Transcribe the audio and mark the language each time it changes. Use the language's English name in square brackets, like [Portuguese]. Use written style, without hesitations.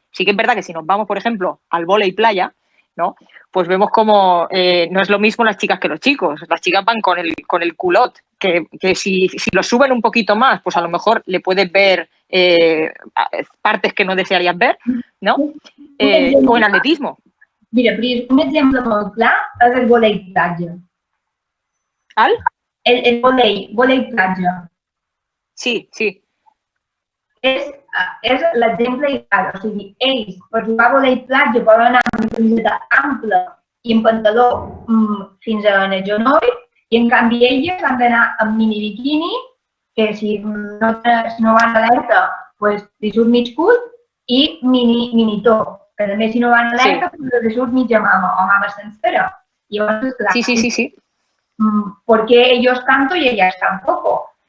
[Spanish] Sí que es verdad que si nos vamos, por ejemplo, al vóley playa, ¿no?, pues vemos como no es lo mismo las chicas que los chicos. Las chicas van con el culot, que si lo suben un poquito más, pues a lo mejor le puedes ver partes que no desearías ver, ¿no? O en atletismo. [Catalan] Mira, un exemple molt clar és el vòlei platja. ¿Al? el volei platja. Sí, sí. És l'exemple ideal. O sigui, ells, per jugar a volei platja, poden anar amb una camiseta ampla i amb pantaló fins al genoll, i en canvi elles han d'anar amb mini biquini, que si no van alerta, doncs li surt mig cul, i mini top, que també si no van alerta, doncs li surt mitja mama o mama sencera. I llavors, clar, Sí. [Spanish] ¿por qué ellos tanto y ellas tampoco?